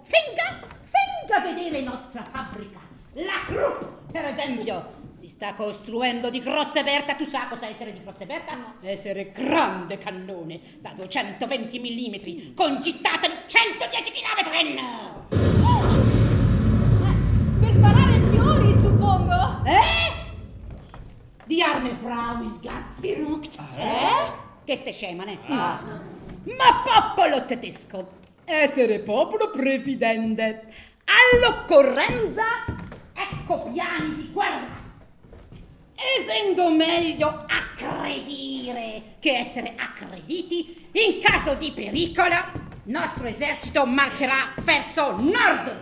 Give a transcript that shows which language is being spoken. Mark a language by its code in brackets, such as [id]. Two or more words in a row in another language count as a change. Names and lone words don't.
[it] Venga a vedere nostra fabbrica, la Krupp, per esempio. Si sta costruendo di Grosse Berta. Tu sa cosa essere di Grosse Berta? No. Essere grande cannone da 220 mm con gittata di 110 km. Per sparare fiori, suppongo? [de] Die arme Frau ist ganz verrückt. [it] Che ste scema, ne? Ma popolo tedesco, Essere popolo previdente. all'occorrenza, ecco piani di guerra. Essendo meglio aggredire che essere aggrediti, in caso di pericolo, nostro esercito marcerà verso nord.